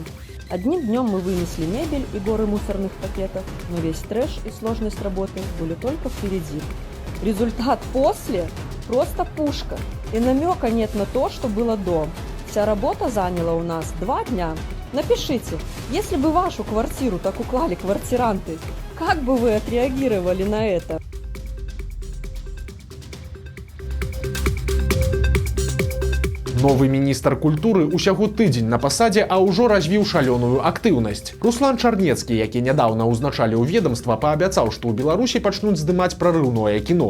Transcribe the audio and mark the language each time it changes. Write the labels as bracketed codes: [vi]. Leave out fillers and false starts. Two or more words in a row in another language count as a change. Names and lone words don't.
[ru] Одним днем мы вынесли мебель и горы мусорных пакетов, но весь трэш и сложность работы были только впереди. Результат после – просто пушка, и намека нет на то, что было до. Вся работа заняла у нас 2 дня. Напишите, если бы вашу квартиру так уклали квартиранты, как бы вы отреагировали на это? [be] Новы міністр культуры усяго тыдзень на пасадзе, а ўжо развіў шалёную актыўнасць. Руслан Чарнецкі, які нядаўна ўзначаліў ведомства, паабяцаў, што ў Беларусі пачнуць здымаць прарыўное кіно.